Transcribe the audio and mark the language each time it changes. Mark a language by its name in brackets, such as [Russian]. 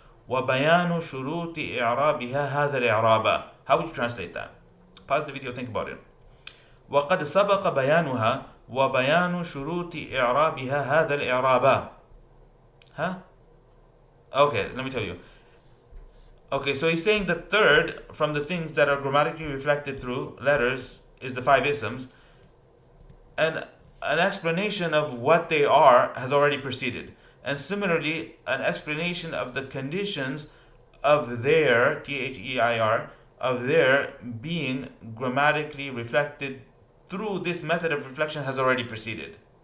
[Arabic] وبيان شروط إعرابها هذا الإعراب. [English] How would you translate that? Pause the video, think about it. [Arabic] وقد سبق بيانها وبيان شروط إعرابها هذا الإعراب. [English] Huh? Okay, let me tell you. Okay, so he's saying the third from the things that are grammatically reflected through letters is the five isms, and an explanation of what they are has already preceded. And similarly, an explanation of the conditions of their, T-H-E-I-R, of their being grammatically reflected through this method of reflection has already preceded.